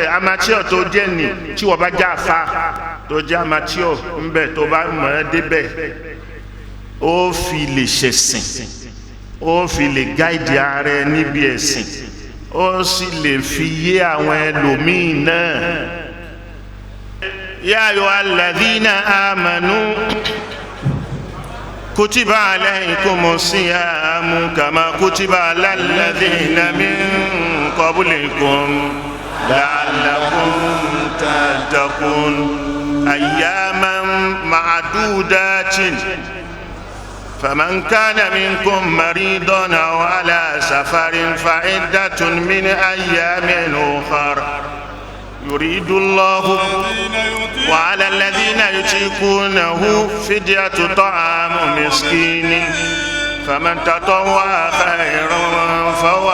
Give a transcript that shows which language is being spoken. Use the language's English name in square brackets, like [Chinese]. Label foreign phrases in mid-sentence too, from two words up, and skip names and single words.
[Yoruba] Amateur tó jẹ́ nì tí wọ́n bá jẹ́ àfa tó jẹ́ amateur ń bẹ̀ tó bá mọ̀ ẹ́ débẹ̀, ó fi lè ṣẹ̀sìn, ó fi lè gáìdì ara ẹ níbi ẹ̀sìn, ó sì lè fi yé àwọn ẹlòmíì náà. [Arabic] يا أيها الذين آمنوا كتب عليكم الصيام كما كتب على الذين من قبلكم لعلكم تتقون أياما معدودات. فمن كان منكم مريضا أو على سفر فعدة من أيام أخر يريد الله وعلى الذين يطيقونه فدية طعام مسكين فمن تطوع خيرا فهو